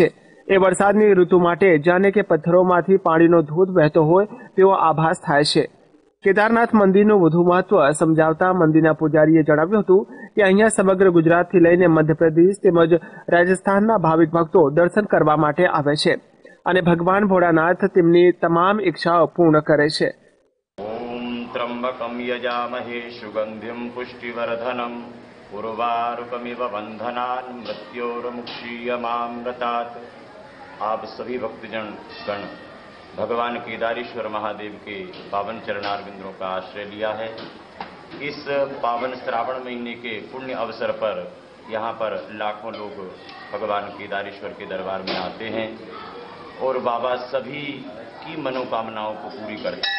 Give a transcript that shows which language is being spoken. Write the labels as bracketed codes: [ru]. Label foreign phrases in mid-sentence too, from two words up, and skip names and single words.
[gu] એ વરસાદની ઋતુ માટે જાણે કે પથ્થરોમાંથી પાણીનો ધોધ વહેતો હોય તેવો આભાસ થાય છે। કેદારનાથ મંદિરનું વધુ મહત્વ સમજાવતા મંદિરના પૂજારીએ જણાવ્યું હતું કે અહીંયા સમગ્ર ગુજરાતથી લઈને મધ્યપ્રદેશ તેમજ રાજસ્થાનના ભાવિક ભક્તો દર્શન કરવા માટે આવે છે અને ભગવાન ભોળાનાથ તેમની તમામ ઈચ્છાઓ પૂર્ણ કરે છે। [sa] त्र्यंबकं यजामहे सुगंधिं पुष्टिवर्धनम् उर्वारुकमिव बंधनान् मृत्योर्मुक्षीयमामृतात्। [hi] आप सभी भक्तजन गण भगवान केदारेश्वर महादेव के पावन चरणारविंदों का आश्रय लिया है। इस पावन श्रावण महीने के पुण्य अवसर पर यहाँ पर लाखों लोग भगवान केदारेश्वर के दरबार में आते हैं और बाबा सभी की मनोकामनाओं को पूरी करते हैं।